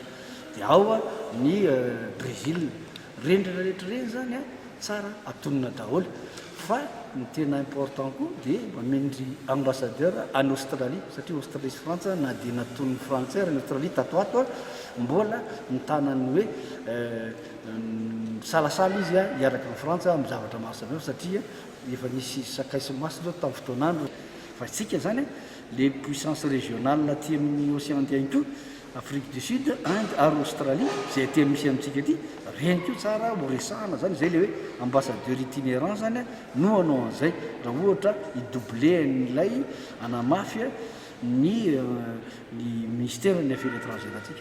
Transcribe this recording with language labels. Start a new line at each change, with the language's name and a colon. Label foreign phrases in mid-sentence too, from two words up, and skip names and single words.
Malagasy: Dia ao ny Brésil, rendrina rehetra reny zany tsara atonina daholo fa ny tena important koa dia mamendry ambassadeur any Australie satria Australie sy Frantsa na dia natoniny Frantsay ary ny Australie tatoato mbola nitanany hoe salasala izy hiaraka amin'ny Frantsa amin'ny zavatra maro samihafa satria efa nisy sakaiso maso zao tamin'ny fotoanandro. Fa isika zany
French: les puissances régionales
Malagasy: aty amin'ny
French: océan Indien
Malagasy: koa Afrique du Sud, Inde ary Australie izay aty misy amintsika aty reny koa tsara ho resahana zany zay le hoe
French: ambassadeur itinérant
Malagasy: zany no anao an'izay raha ohatra idoublé n'ilay anamafy ny ministère ny
French: affaires étrangères
Malagasy: atsika.